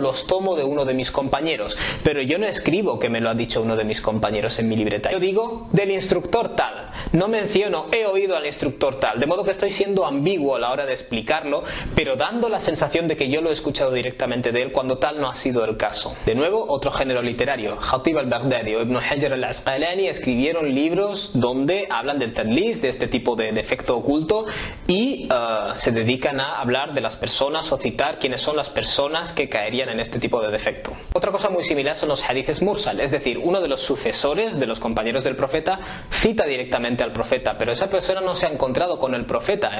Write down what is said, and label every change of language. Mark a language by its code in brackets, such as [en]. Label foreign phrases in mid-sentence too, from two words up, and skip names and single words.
[es] Los tomo de uno de mis compañeros, pero yo no escribo que me lo ha dicho uno de mis compañeros en mi libreta. Yo digo del instructor tal, no menciono he oído al instructor tal, de modo que estoy siendo ambiguo a la hora de explicarlo, pero dando la sensación de que yo lo he escuchado directamente de él cuando tal no ha sido el caso. De nuevo, otro género literario. Khatib al-Baghdadi o Ibn Hajar al-Asqalani escribieron libros donde hablan del tadlis, de este tipo de defecto oculto, y se dedican a hablar de las personas o citar quiénes son las personas que caerían en este tipo de defecto. Otra cosa muy similar son los hadices mursal, es decir, uno de los sucesores de los compañeros del profeta cita directamente al profeta, pero esa persona no se ha encontrado con el profeta.